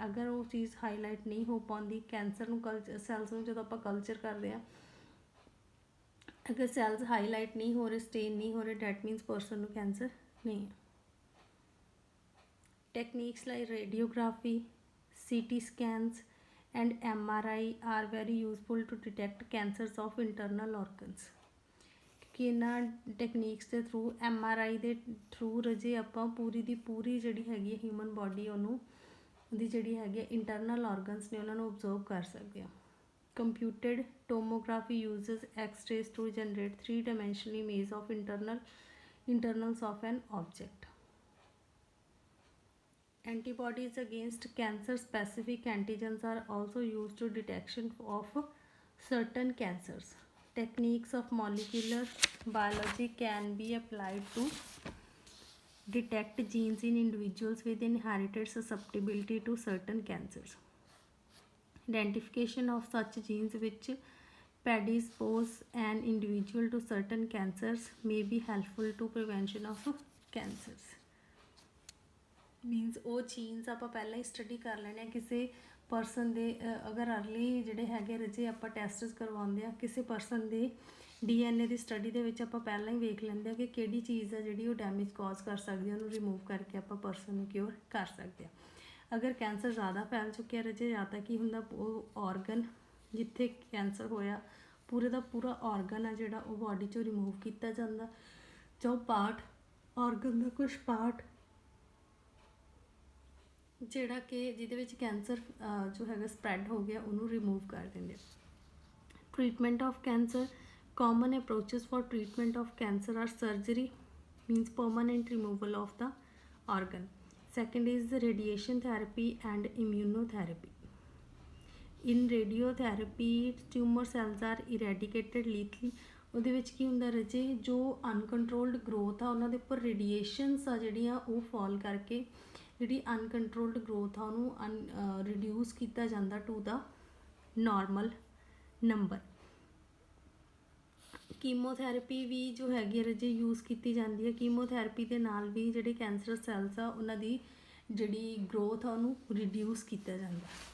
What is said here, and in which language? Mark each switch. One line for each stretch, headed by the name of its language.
Punjabi: ਅਗਰ ਉਹ ਚੀਜ਼ ਹਾਈਲਾਈਟ ਨਹੀਂ ਹੋ ਪਾਉਂਦੀ, ਕੈਂਸਰ ਨੂੰ ਸੈਲਸ ਨੂੰ ਜਦੋਂ ਆਪਾਂ ਕਲਚਰ ਕਰਦੇ ਹਾਂ, ਅਗਰ ਸੈਲਸ ਹਾਈਲਾਈਟ ਨਹੀਂ ਹੋ ਰਹੇ, ਸਟੇਨ ਨਹੀਂ ਹੋ ਰਹੇ,
English: that means
Punjabi: ਪਰਸਨ ਨੂੰ ਕੈਂਸਰ ਨਹੀਂ ਹੈ।
English: Techniques like radiography, CT scans and MRI are very useful to detect cancers of internal organs।
Punjabi: ਕਿ ਇਹਨਾਂ ਟੈਕਨੀਕਸ ਦੇ ਥਰੂ, MRI ਦੇ ਥਰੂ ਰਜੇ ਆਪਾਂ ਪੂਰੀ ਦੀ ਪੂਰੀ ਜਿਹੜੀ ਹੈਗੀ ਹੈ ਹਿਊਮਨ ਬੋਡੀ, ਉਹਦੀ ਜਿਹੜੀ ਹੈਗੀ ਹੈ ਇੰਟਰਨਲ ਔਰਗਨਸ ਨੇ ਉਹਨਾਂ ਨੂੰ ਓਬਜ਼ਰਵ ਕਰ ਸਕਦੇ ਹਾਂ।
English: Computed tomography uses X rays to generate 3-dimensional image of internals of an object। Antibodies against cancer specific antigens are also used to detection of certain cancers। Techniques of molecular biology can be applied to detect genes in individuals with inherited susceptibility to certain cancers। Identification of such genes which predispose an individual to certain cancers may be helpful to prevention of cancers।
Punjabi: Means ਉਹ jeans ਆਪਾਂ ਪਹਿਲਾਂ ਹੀ study ਕਰ ਲੈਣੇ ਆ ਕਿਸੇ person ਦੇ। ਅਗਰ early ਜਿਹੜੇ ਹੈਗੇ ਰਜੇ ਆਪਾਂ ਟੈਸਟਸ ਕਰਵਾਉਂਦੇ ਆ ਕਿਸੇ ਪਰਸਨ ਦੇ DNA ਦੀ ਸਟੱਡੀ ਦੇ ਵਿੱਚ ਆਪਾਂ ਪਹਿਲਾਂ ਹੀ ਵੇਖ ਲੈਂਦੇ ਆ ਕਿ ਕਿਹੜੀ ਚੀਜ਼ ਆ ਜਿਹੜੀ ਉਹ ਡੈਮੇਜ ਕਾਜ਼ ਕਰ ਸਕਦੀ ਆ, ਉਹਨੂੰ ਰਿਮੂਵ ਕਰਕੇ ਆਪਾਂ ਪਰਸਨ ਨੂੰ ਕਿਉਰ ਕਰ ਸਕਦੇ ਆ। ਅਗਰ ਕੈਂਸਰ ਜ਼ਿਆਦਾ ਫੈਲ ਚੁੱਕਿਆ ਰਜੇ, ਜਾਂ ਤਾਂ ਕੀ ਹੁੰਦਾ, ਉਹ ਔਰਗਨ ਜਿੱਥੇ ਕੈਂਸਰ ਹੋਇਆ ਪੂਰੇ ਦਾ ਪੂਰਾ ਔਰਗਨ ਆ ਜਿਹੜਾ ਉਹ ਬਾਡੀ 'ਚੋਂ ਰਿਮੂਵ ਕੀਤਾ ਜਾਂਦਾ, ਜਾਂ ਉਹ ਪਾਰਟ ਔਰਗਨ ਦਾ ਕੁਛ ਪਾਰਟ ਜਿਹੜਾ ਕਿ ਜਿਹਦੇ ਵਿੱਚ ਕੈਂਸਰ ਜੋ ਹੈਗਾ ਸਪਰੈਡ ਹੋ ਗਿਆ ਉਹਨੂੰ ਰਿਮੂਵ ਕਰ ਦਿੰਦੇ।
English: Treatment of cancer. Common approaches for treatment of cancer are surgery, means permanent removal of the organ। Second is the radiation therapy and immunotherapy। In radiotherapy tumor cells are eradicated lethally।
Punjabi: ਉਹਦੇ ਵਿੱਚ ਕੀ ਹੁੰਦਾ ਰਜੇ, ਜੋ uncontrolled growth ਆ ਉਹਨਾਂ ਦੇ ਉੱਪਰ radiations ਆ ਜਿਹੜੀਆਂ ਉਹ ਫਾਲ ਕਰਕੇ ਜਿਹੜੀ ਅਨਕੰਟਰੋਲਡ ਗਰੋਥ ਆ ਉਹਨੂੰ ਰਿਡਿਊਸ ਕੀਤਾ ਜਾਂਦਾ
English: To the normal number.
Punjabi: Chemotherapy ਵੀ ਜੋ ਹੈਗੀ ਰਜੇ ਯੂਜ਼ ਕੀਤੀ ਜਾਂਦੀ ਹੈ। ਕੀਮੋਥੈਰੇਪੀ ਦੇ ਨਾਲ ਵੀ ਜਿਹੜੇ ਕੈਂਸਰ ਸੈਲਸ ਆ ਉਹਨਾਂ ਦੀ ਜਿਹੜੀ ਗਰੋਥ ਆ ਉਹਨੂੰ ਰਿਡਿਊਸ ਕੀਤਾ ਜਾਂਦਾ।